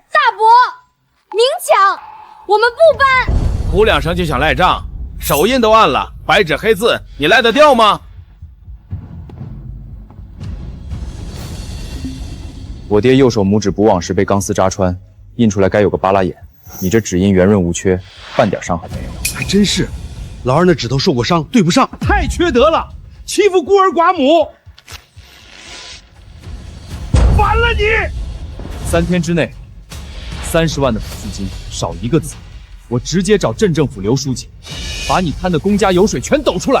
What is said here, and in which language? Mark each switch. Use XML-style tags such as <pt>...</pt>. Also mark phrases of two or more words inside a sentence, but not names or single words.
<zh>大伯，明抢，我們不搬。哭2聲就想賴賬，手印都按了，白纸黑字，你赖得掉吗？我爹右手拇指捕网时被钢丝扎穿，印出来该有個巴拉眼。你這指印圓潤無缺，半點傷痕沒有。還真是，老二那指頭受過傷，對不上，太缺德了，欺負孤兒寡母，完了你！3天之內，30萬的撫恤金少1個字，我直接找鎮政府劉書記，把你貪的公家油水全抖出來。</zh>